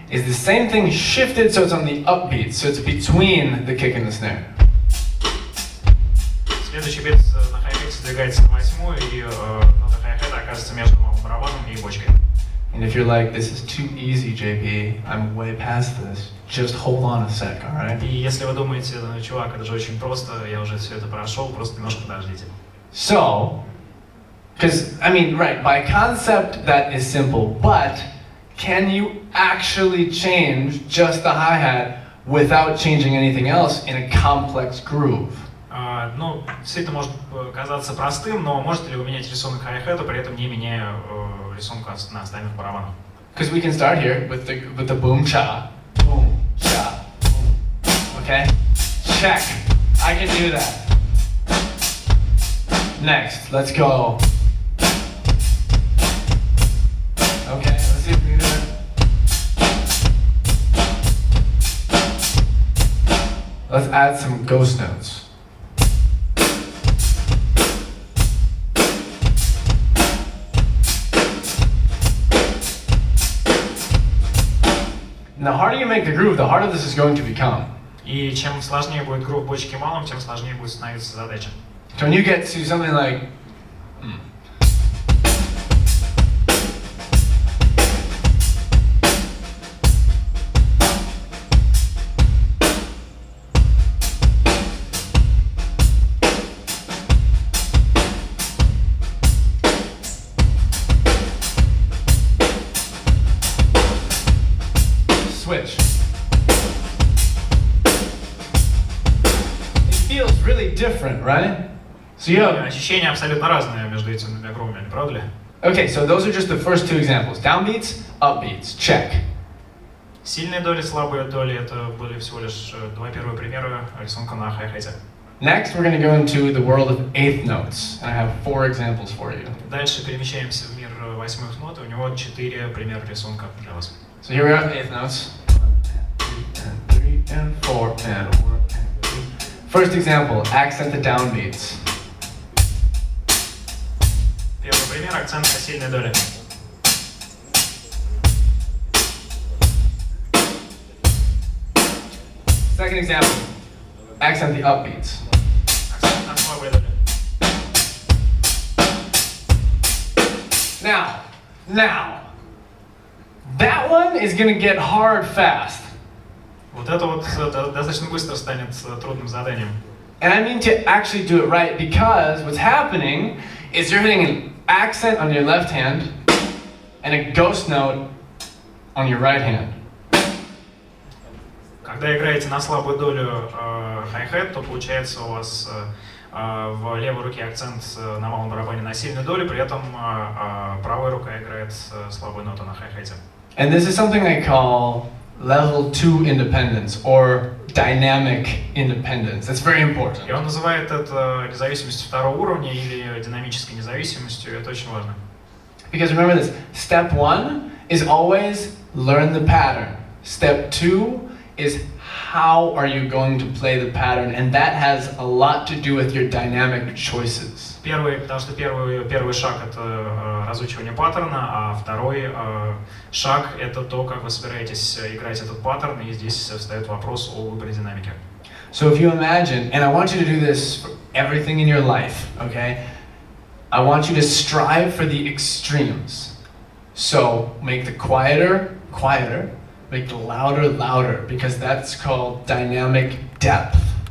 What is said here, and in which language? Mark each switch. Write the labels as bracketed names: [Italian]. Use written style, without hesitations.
[English] is the same thing shifted so it's on the upbeat, so it's between the kick and the snare. [Russian] Следующий бит на хай-хете сдвигается на восьмую, и нота хай-хета оказывается между малым барабаном и бочкой. [English] And if you're like, this is too easy, JP, I'm way past this, just hold on a sec, alright? [Russian] И если вы думаете, ну, чувак, это же очень просто, я уже все это прошел, просто немножко подождите. [English] So, because, I mean, right, by concept that is simple, but can you actually change just the hi-hat without changing anything else in a complex groove? [Russian] Ну, действительно может казаться простым, но можете ли вы менять рисунок хай-хета, при этом не меняя рисунка на остальных барабанах? [English] Because we can start here with the boom cha, boom cha, boom. Okay, check. I can do that. Next, let's go. Okay, let's see if we can do it. Let's add some ghost notes. And the harder you make the groove, the harder this is going to become. [Russian] И чем сложнее будет грув бочки малым, тем сложнее будет становиться задача. [English] So when you get to something like switch. It feels really different, right? So you have, [Russian] Ощущения абсолютно разные между этими двумя грувами, не правда ли? [English] okay, so those are just the first two examples. Downbeats, upbeats, check. [Russian] Сильные доли, слабые доли — это были всего лишь два первых примера рисунка на хай-хете. [English] Next, we're going to go into the world of eighth notes, and I have 4 examples for you. [Russian] Дальше перемещаемся в мир восьмых нот, и у него 4 примера рисунка для вас. [English] So here we are with eighth notes. 1 and 3 and 4 and 1 and 3. First example, accent the downbeats. [Russian] Первый пример — акцент на сильные доли. [English] Second example, accent the upbeats. [Russian] Акцент на слабые доли. [English] Now, that one is going to get hard fast. [Russian] Вот это вот достаточно быстро станет трудным заданием. [English] And I mean to actually do it right, because what's happening is you're hitting an accent on your left hand and a ghost note on your right hand. [Russian] Когда играете на слабую долю хай-хет, то получается у вас в левой руке акцент на малом барабане на сильную долю, при этом правая рука играет слабую ноту на хай-хете. [English] And this is something I call level 2 independence or dynamic independence. That's very important. [Russian] И он называет это независимостью второго уровня или динамической независимостью, и это очень важно. [English] Because remember this, step 1 is always learn the pattern. Step 2 is how are you going to play the pattern, and that has a lot to do with your dynamic choices. [Russian] Потому что первый шаг — это разучивание паттерна, а второй шаг — это то, как вы собираетесь играть этот паттерн, и здесь встает вопрос о выборе динамики. [English] So if you imagine, and I want you to do this for everything in your life, okay? I want you to strive for the extremes. So make the quieter, quieter, make the louder, louder, because that's called dynamic depth.